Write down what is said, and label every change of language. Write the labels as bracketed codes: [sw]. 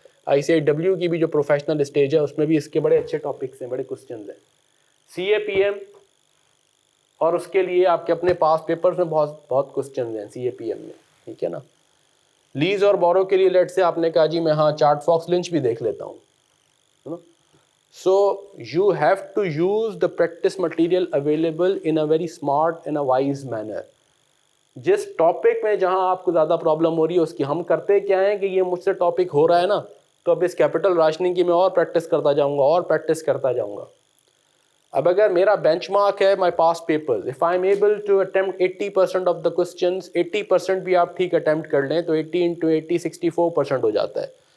[ur] I C I W کی بھی جو پروفیشنل اسٹیج ہے اس میں بھی اس کے بڑے اچھے ٹاپکس ہیں, بڑے کوسچنز ہیں. سی اے پی ایم اور اس کے لیے آپ کے اپنے پاس پیپرز میں بہت کوسچنز ہیں سی اے پی ایم میں, ٹھیک ہے نا. لیز اور بورو کے لیے لیٹ سے آپ نے کہا جی میں ہاں چارٹ فاکس لنچ بھی دیکھ لیتا ہوں. [en] So you have to use the practice material available in a very smart and a wise manner. [ur] جس ٹاپک میں جہاں آپ کو زیادہ پرابلم ہو رہی ہے اس کی ہم کرتے کیا ہیں کہ یہ مجھ سے ٹاپک ہو رہا ہے نا, تو اب اس کیپٹل راشننگ کی میں اور پریکٹس کرتا جاؤں گا اور پریکٹس کرتا جاؤں گا. اب اگر میرا بینچ مارک ہے [en] my pass papers, if I am able to attempt 80% of the questions, [ur] 80% بھی آپ ٹھیک اٹمپٹ کر لیں تو 80 into 80 64% ہو جاتا ہے.